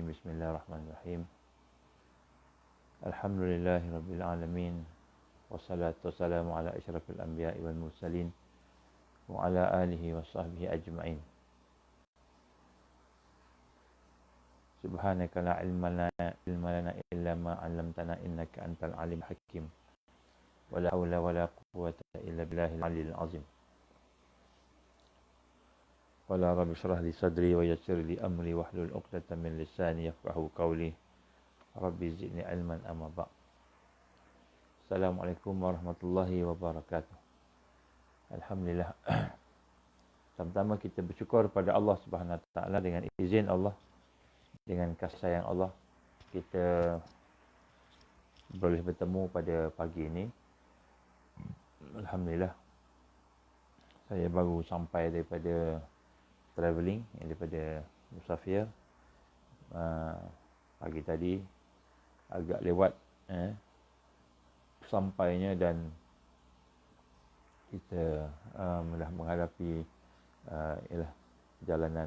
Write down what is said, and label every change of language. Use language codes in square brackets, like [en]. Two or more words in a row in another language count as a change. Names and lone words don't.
[ar] بسم الله الرحمن الرحيم. الحمد لله رب العالمين. والصلاة والسلام على أشرف الأنبياء والمرسلين وعلى آله وصحبه أجمعين. سبحانك لا علم لنا إلا ما علمتنا إنك أنت العليم حكيم. ولا حول ولا قوة إلا بالله العلي العظيم. قال رب اشرح لي صدري ويسر لي أمري واحلل عقدة من لساني يفقهوا قولي. رب زدني علما أما بعد. السلام عليكم ورحمة الله وبركاته. Alhamdulillah. [ms] Pertama kita bersyukur pada Allah [ar] سبحانه وتعالى, [ms] dengan izin Allah, dengan kasih sayang Allah, kita boleh bertemu pada pagi ini. Alhamdulillah. Saya baru sampai daripada travelling, daripada musafir pagi tadi, agak lewat sampainya, dan kita dah menghadapi perjalanan.